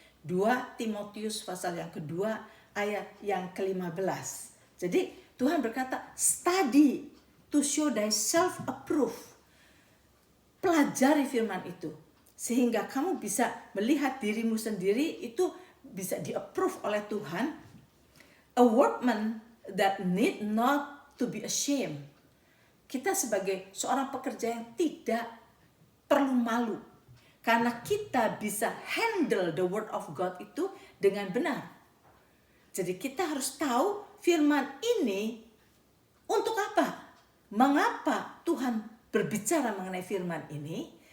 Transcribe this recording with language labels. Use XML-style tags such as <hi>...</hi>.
<id>2 Timotius pasal yang kedua ayat yang ke-15. Jadi Tuhan berkata,</id> <en>study to show thyself approved.</en> <id>Pelajari firman itu, sehingga kamu bisa melihat dirimu sendiri itu bisa di-approve oleh Tuhan.</id> <en>A workman that need not to be ashamed.</en> <id>Kita sebagai seorang pekerja yang tidak perlu malu, karena kita bisa</id> <en>handle the word of God</en> <id>itu dengan benar. Jadi kita harus tahu firman ini untuk apa? Mengapa Tuhan berbicara mengenai firman ini?</id>